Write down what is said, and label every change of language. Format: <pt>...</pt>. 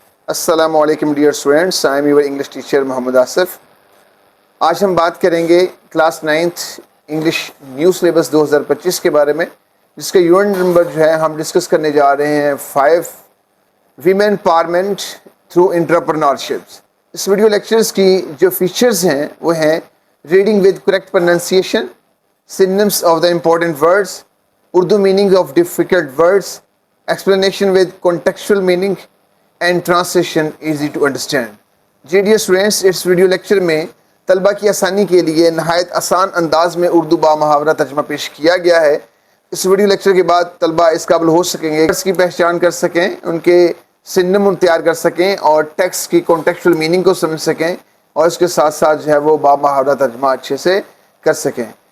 <ur>السلام علیکم dear students,</ur> <en>I am your English teacher</en> <ur>محمد آصف. آج ہم بات کریں گے class 9th English new syllabus 2025 کے بارے میں، جس کا یونٹ نمبر جو ہے ہم ڈسکس کرنے جا رہے ہیں 5 ویمن امپاورمنٹ تھرو انٹرپرنورشپس. اس ویڈیو لیکچرز کی جو فیچرز ہیں وہ ہیں</ur> <en>Reading with correct pronunciation, synonyms of the important words, Urdu meaning of difficult words, explanation with contextual meaning and translation easy to understand.</en> <ur>جی dear students, اس video lecture میں طلبہ کی آسانی کے لیے نہایت آسان انداز میں اردو با محاورہ ترجمہ پیش کیا گیا ہے. اس ویڈیو لیکچر کے بعد طلبہ اس قابل ہو سکیں گے ٹیکسٹ کی پہچان کر سکیں، ان کے سنم تیار کر سکیں اور ٹیکسٹ کی کانٹیکچوئل میننگ کو سمجھ سکیں، اور اس کے ساتھ ساتھ جو ہے وہ با محاورہ ترجمہ اچھے سے کر سکیں.</ur>